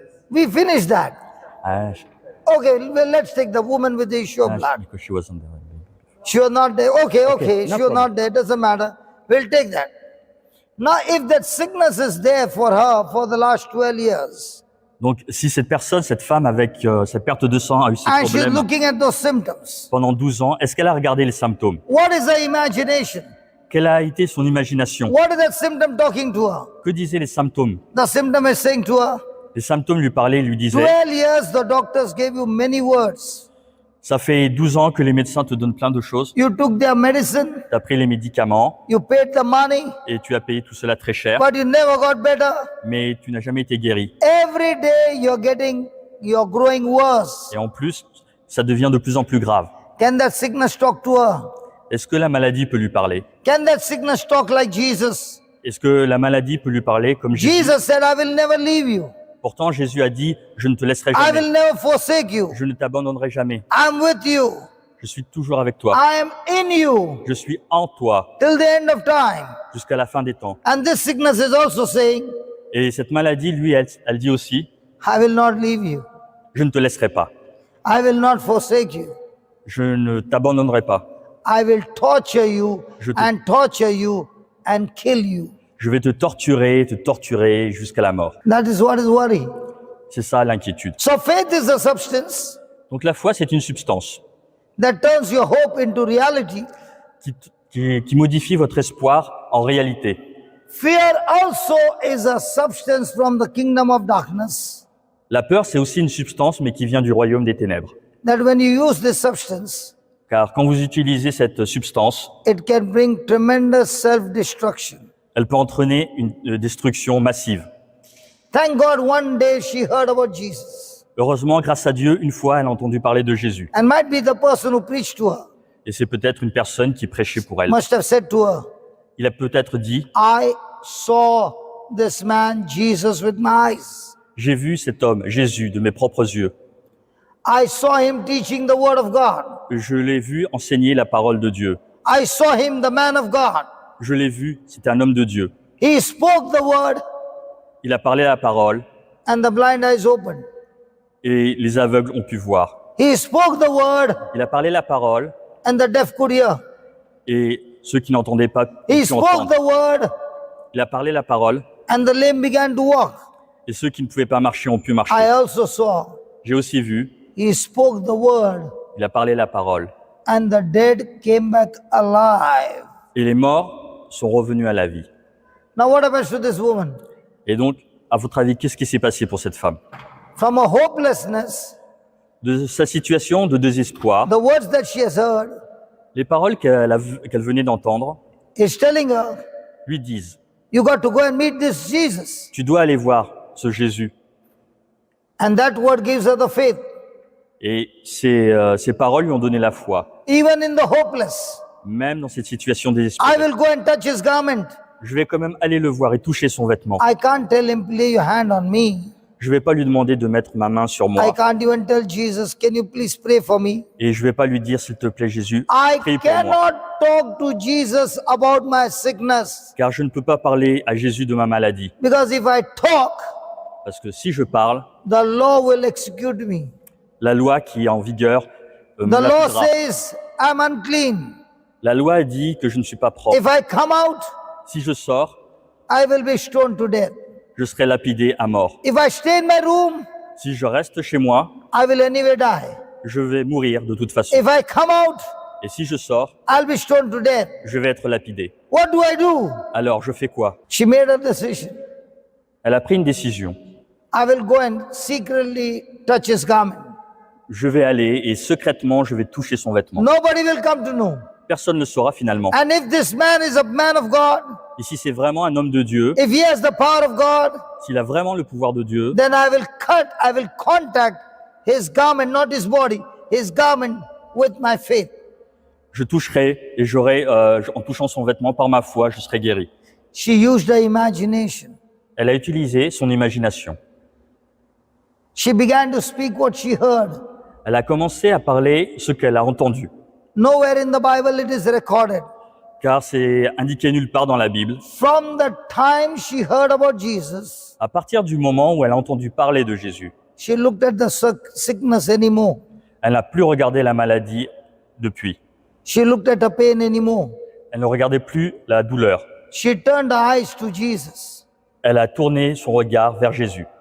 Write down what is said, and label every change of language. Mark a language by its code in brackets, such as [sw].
[en] We finished that. Ah, Okay, well, let's take the woman with the issue of blood. because she wasn't there. She was not there. Okay, no she was not there. Doesn't matter. We'll take that. Now, if that sickness is there for her for the last 12 years, [fr] Donc, si cette personne, cette femme avec cette perte de sang a eu ces [en] and she's [fr] problèmes [en] looking at those symptoms, [fr] pendant 12 ans, est-ce qu'elle a regardé les symptômes? [en] what is her imagination? [fr] Quelle a été son imagination? [en] What is that symptom talking to her? [fr] Que disaient les symptômes? [en] The symptom is saying to her, [fr] Les symptômes lui parlaient, lui disaient, [en] 12 years the doctors gave you many words. [fr] ça fait 12 ans que les médecins te donnent plein de choses. [en] You took their medicine, [fr] Tu as pris les médicaments [en] you paid the money, [fr] et tu as payé tout cela très cher, [en] but you never got better. [fr] mais tu n'as jamais été guéri. [en] Every day you're growing worse. [fr] Et en plus, ça devient de plus en plus grave. [en] Can that sickness talk to her? [fr] Est-ce que la maladie peut lui parler? [en] Can that sickness talk like Jesus? [fr] Est-ce que la maladie peut lui parler comme Jésus? [en] Jesus said, I will never leave you. [fr] Pourtant, Jésus a dit, je ne te laisserai [en] I [fr] jamais. [en] will never forsake you. [fr] Je ne t'abandonnerai jamais. [en] I'm with you. [fr] Je suis toujours avec toi. [en] I am in you [fr] Je suis en toi [en] till the end of time. [fr] jusqu'à la fin des temps. [en] And this sickness is also saying, [fr] Et cette maladie, lui, elle dit aussi, [en] I will not leave you. [fr] je ne te laisserai pas. [en] I will not forsake you. [fr] Je ne t'abandonnerai pas. [en] I will torture you [fr] Je te- [en] and torture you and kill you. [fr] Je vais te torturer jusqu'à la mort. [en] That is what is worry. [fr] C'est ça l'inquiétude. [en] So faith is a substance [fr] Donc la foi, c'est une substance [en] that turns your hope into reality. [fr] qui qui modifie votre espoir en réalité. [en] Fear also is a substance from the kingdom of darkness, [fr] La peur, c'est aussi une substance, mais qui vient du royaume des ténèbres. [en] that when you use this substance, [fr] Car quand vous utilisez cette substance, [en] it can bring tremendous self-destruction. [fr] elle peut entraîner une destruction massive. [en] Thank God one day she heard about Jesus, [fr] Heureusement, grâce à Dieu, une fois, elle a entendu parler de Jésus. [en] and might be the person who preached to her [fr] Et c'est peut-être une personne qui prêchait pour elle. [en] must have said to her, [fr] Il a peut-être dit, [en] I saw this man Jesus with my eyes. [fr] j'ai vu cet homme, Jésus, de mes propres yeux. [en] I saw him teaching the word of God. [fr] Je l'ai vu enseigner la parole de Dieu. [en] I saw him the man of God. [fr] Je l'ai vu, c'était un homme de Dieu. [en] He spoke the word [fr] Il a parlé la parole [en] and the blind eyes opened. [fr] et les aveugles ont pu voir. [en] He spoke the word [fr] Il a parlé la parole [en] and the deaf could hear. [fr] et ceux qui n'entendaient pas [en] He [fr] pu [en] spoke [fr] entendre. [en] the word [fr] Il a parlé la parole [en] and the lame began to walk. [fr] et ceux qui ne pouvaient pas marcher ont pu marcher. [en] I also saw [fr] J'ai aussi vu, [en] he spoke the word [fr] il a parlé la parole [en] and the dead came back alive. [fr] et les morts sont revenus à la vie. [en] Now what happens to this woman? [fr] Et donc, à votre avis, qu'est-ce qui s'est passé pour cette femme? [en] From a hopelessness, [fr] De sa situation de désespoir, [en] the words that she has heard [fr] les paroles qu'elle venait d'entendre [en] is telling her, [fr] lui disent, [en] you got to go and meet this Jesus. [fr] tu dois aller voir ce Jésus. [en] And that word gives her the faith. [fr] Et ces paroles lui ont donné la foi. [en] Even in the hopeless, [fr] Même dans cette situation [en] I [fr] désespérée, [en] will go and touch his garment. [fr] je vais quand même aller le voir et toucher son vêtement. [en] I can't tell him, lay your hand on me. [fr] Je vais pas lui demander de mettre ma main sur [en] I [fr] moi. [en] can't even tell Jesus, can you please pray for me? [fr] Et je vais pas lui dire, s'il te plaît, Jésus, [en] I [fr] prie pour moi. [en] cannot talk to Jesus about my sickness. [fr] Car je ne peux pas parler à Jésus de ma maladie. [en] Because if I talk, [fr] Parce que si je parle, [en] the law will execute me. [fr] la loi qui est en vigueur me [en] The law [fr] l'accusera. [en] says I'm unclean. [fr] La loi dit que je ne suis pas propre. [en] If I come out, [fr] Si je sors, [en] I will be stoned to death. [fr] je serai lapidé à mort. [en] If I stay in my room, [fr] Si je reste chez moi, [en] I will anyway die. [fr] je vais mourir de toute façon. [en] If I come out, [fr] Et si je sors, [en] I'll be stoned to death. [fr] je vais être lapidé. [en] What do I do? [fr] Alors, je fais quoi? [en] She made a decision. [fr] Elle a pris une décision. [en] I will go and secretly touch his garment. [fr] Je vais aller et secrètement, je vais toucher son vêtement. [en] Nobody will come to know. [fr] Personne ne le saura finalement. [en] And if this man is a man of God, [fr] Et si c'est vraiment un homme de Dieu, [en] if he has the power of God, [fr] s'il a vraiment le pouvoir de Dieu, [en] then I will contact his garment, not his body, his garment with my faith. [fr] je toucherai et j'aurai, en touchant son vêtement par ma foi, je serai guéri. [en] She used her imagination. [fr] Elle a utilisé son imagination. [en] She began to speak what she heard. [fr] Elle a commencé à parler ce qu'elle a entendu. [en] Nowhere in the Bible it is recorded. [fr] Car c'est indiqué nulle part dans la Bible. [en] From the time she heard about Jesus, [fr] À partir du moment où elle a entendu parler de Jésus, [en] she looked at the sickness anymore. [fr] elle n'a plus regardé la maladie depuis. [en] She looked at her pain anymore. [fr] Elle ne regardait plus la douleur. [en] She turned her eyes to Jesus, [fr] Elle a tourné son regard vers Jésus,